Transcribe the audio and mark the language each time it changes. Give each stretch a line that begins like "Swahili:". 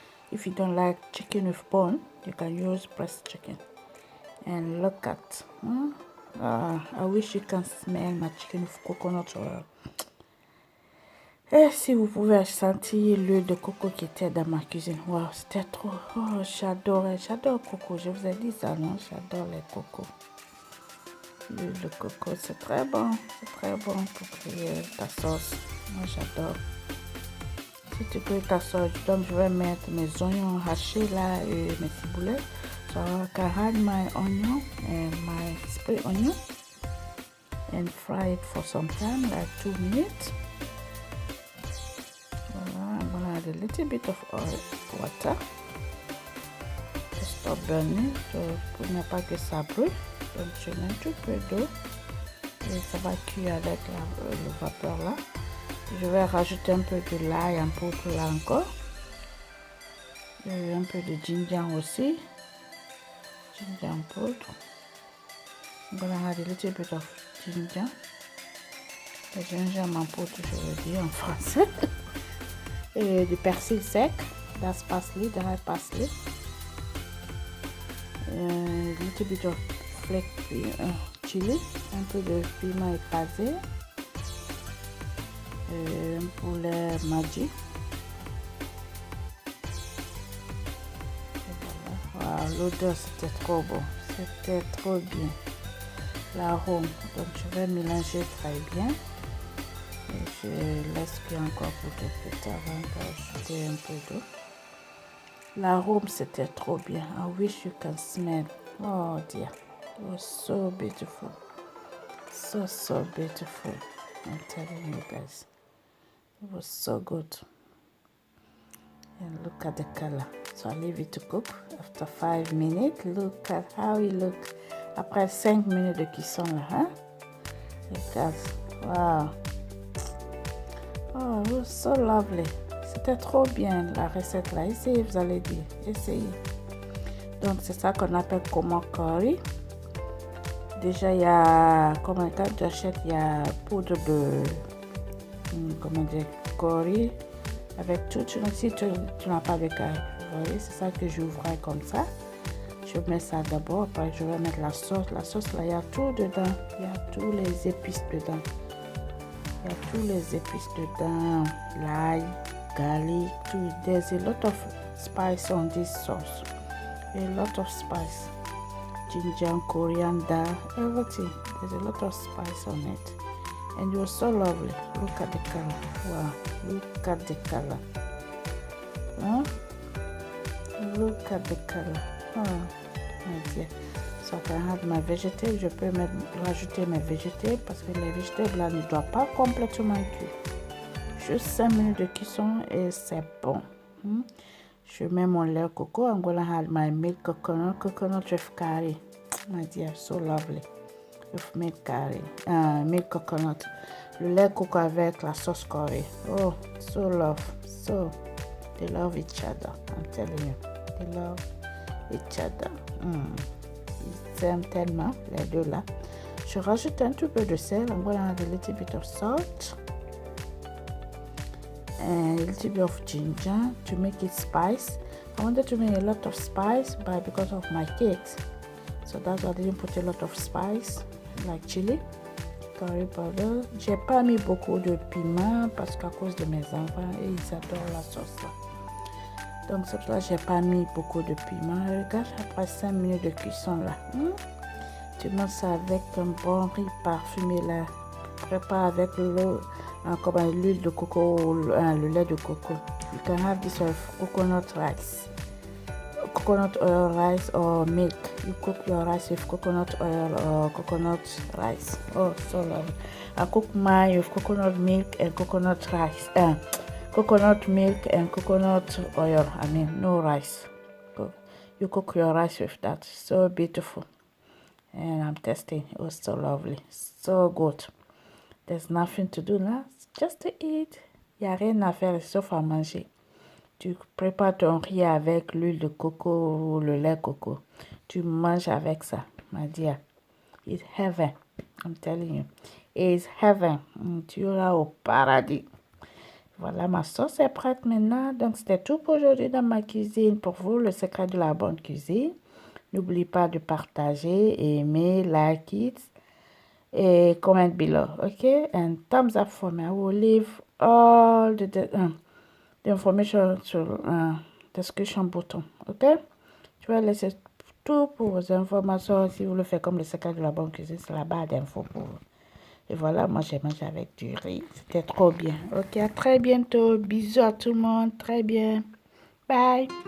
English: If you don't like chicken with bone, you can use breast chicken. And look at, I wish you can smell my chicken with coconut oil.
French: Et si vous pouvez sentir l'huile de coco qui était dans ma cuisine. Wow, c'était trop. Oh, j'adore coco. Je vous ai dit ça, non? J'adore les cocos. L'huile de coco, c'est très bon. C'est très bon pour créer ta sauce. Moi, j'adore. Si tu crées ta sauce, donc je vais mettre mes oignons hachés là et mes ciboulettes.
English: So I can add my onion and my spring onion and fry it for some time, like 2 minutes. Voilà, I'm gonna add a little bit of water to stop burning,
French: pour ne pas que ça brûle. Donc je mets un tout peu d'eau et ça va cuire avec le vapeur là. Je vais rajouter un peu de l'ail en poudre là encore. Et un peu de ginger aussi. Ginger en poudre.
English: I'm gonna add a little bit of ginger.
French: Le gingembre en poudre, je veux dire en français. Et du persil sec.
English: That's parsley, dry parsley. A little bit of flake chili,
French: un peu de piment écrasé, un poulet Maggi. Voilà. Wow, l'odeur c'était trop bon, c'était trop bien. L'arôme, donc je vais mélanger très bien. Et je laisse cuire encore pour quelques temps avant d'ajouter un peu d'eau. L'arôme c'était trop bien.
English: I wish you can smell. Oh dear, it was so beautiful. So beautiful. I'm telling you guys, it was so good. And look at the color. So I leave it to cook. After 5 minutes, look at how it looks.
French: Après 5 minutes de cuisson là, hein? Regarde, wow.
English: Oh, it was so lovely.
French: C'était trop bien la recette là. Essayez, vous allez dire. Essayez. Donc c'est ça qu'on appelle Koma curry. Déjà il y a, quand tu achètes, il y a poudre de, comment dire, curry avec tout. Si tu n'as pas de curry, vous voyez, c'est ça que j'ouvrais comme ça. Je mets ça d'abord, après je vais mettre la sauce. La sauce là, il y a tout dedans. Il y a tous les épices dedans. Il y a tous les épices dedans. L'ail, garlic, tout.
English: There's a lot of spice on this sauce. A lot of spice. Ginger, coriander, everything. There's a lot of spice on it. And it was so lovely. Look at the color. Wow. Look at the color. Huh? Look at the color. Oh, my dear. So I can have my vegetables.
French: Je peux rajouter mes vegetables parce que les vegetables là ne doivent pas complètement cuire. Juste 5 minutes de cuisson et c'est bon. Je mets mon lait au coco.
English: I'm gonna add my milk coconut with curry. My dear, so lovely. With milk curry, milk coconut.
French: Le lait coco avec la sauce curry.
English: Oh, so love. So, they love each other. I'm telling you, they love each other.
French: Ils s'aiment tellement, les deux là. Je rajoute un tout peu de sel.
English: I'm gonna add a little bit of salt. And a little bit of ginger to make it spice. I wanted to make a lot of spice, but because of my cakes, so that's why I didn't put a lot of spice, like chili, curry powder.
French: J'ai pas mis beaucoup de piment parce qu'à cause de mes enfants, et ils adorent la sauce là. Donc c'est pour ça que j'ai pas mis beaucoup de piment. Regarde, après 5 minutes de cuisson là, tu manges ça avec un bon riz parfumé là. Prépare avec l'eau, comme l'huile de coco, le lait de coco.
English: You can have this with coconut rice, coconut oil rice or milk. You cook your rice with coconut oil or coconut rice. Oh, so lovely. I cook mine with coconut milk and coconut rice. Coconut milk and coconut oil. I mean, no rice. You cook your rice with that. So beautiful. And I'm tasting. It was so lovely. So good. There's nothing to do now, just to eat.
French: Il n'y a rien à faire sauf à manger. Tu prépares ton riz avec l'huile de coco ou le lait coco. Tu manges avec ça, ma dear.
English: It's heaven. I'm telling you. It's heaven.
French: Tu iras au paradis. Voilà, ma sauce est prête maintenant. Donc, c'était tout pour aujourd'hui dans ma cuisine. Pour vous, le secret de la bonne cuisine. N'oublie pas de partager, aimer,
English: like it. Comment below, okay? And thumbs up for me. I will leave all the information to description button, okay?
French: Je vais laisser tout pour vos informations. Si vous le faites comme le secret de la bonne cuisine, c'est la barre d'infos pour vous. Et voilà, moi j'ai mangé avec du riz. C'était trop bien. Ok, à très bientôt. Bisous à tout le monde. Très bien. Bye.